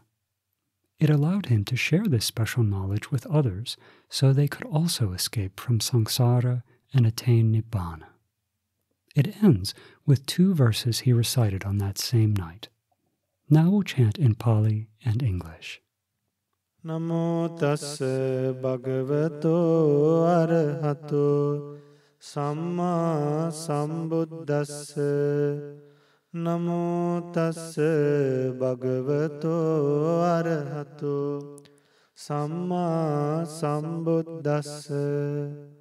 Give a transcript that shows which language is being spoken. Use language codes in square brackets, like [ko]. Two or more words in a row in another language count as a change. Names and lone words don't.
[en] It allowed him to share this special knowledge with others so they could also escape from samsara and attain nibbana. It ends with 2 verses he recited on that same night. Now we'll chant in Pali and English. [pi] Namo tassa bhagavato arahato samma sambuddhassa. Namo tassa bhagavato arahato samma sambuddhassa.